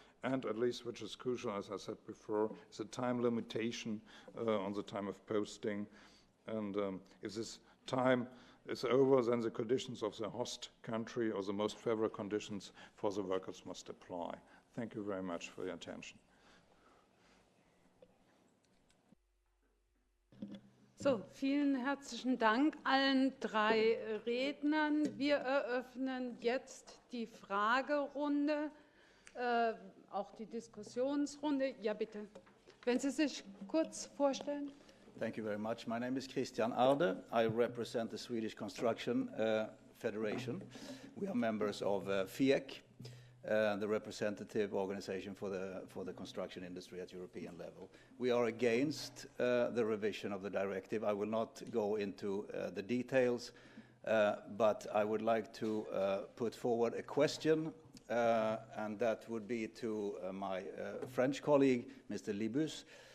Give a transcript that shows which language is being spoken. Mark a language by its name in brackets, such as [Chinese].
[English] And at least, which is crucial, as I said before, is a time limitation on the time of posting. And if this time is over, then the conditions of the host country or the most favorable conditions for the workers must apply. Thank you very much for your attention. [German] So, vielen herzlichen Dank allen drei Rednern. Wir eröffnen jetzt die Fragerunde, auch die Diskussionsrunde. Ja, bitte. Wenn Sie sich kurz vorstellen. [English] Thank you very much. My name is Christian Arde. I represent the Swedish Construction Federation. We are members of FIEC, the representative organization for the construction industry at European level. We are against the revision of the directive. I will not go into the details, but I would like to put forward a question, and that would be to my French colleague, Mr. Libus.